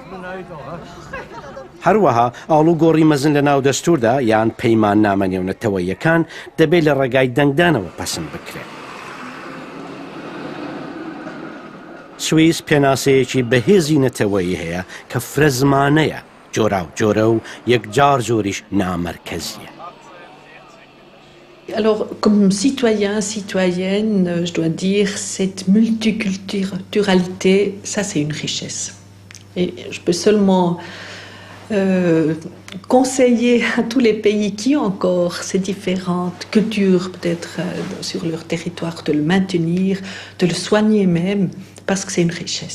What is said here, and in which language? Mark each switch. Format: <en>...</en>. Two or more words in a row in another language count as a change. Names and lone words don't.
<ckb>هەروەها ئاڵوگۆڕی مەزن لە ناو دەستوردا یان پەیمان نامە نێونەتەوەیەکان دەبێت لە ڕێگای دەنگدانەوە پەسەند بکرێت. سوئیس پێناسەیەکی بەهێزی نەتەوەیی هەیە کە فرە زمانەیە، جۆرا و جۆرە و یەکجار زۆریش نامەرکەزیە.</ckb> <fr>Alors, comme citoyen, citoyenne, je dois dire, cette multiculturalité, ça c'est une richesse. Et je peux seulement conseiller à tous les pays qui ont encore ces différentes cultures, peut-être sur leur territoire, de le maintenir, de le soigner même, parce que c'est une richesse.</fr>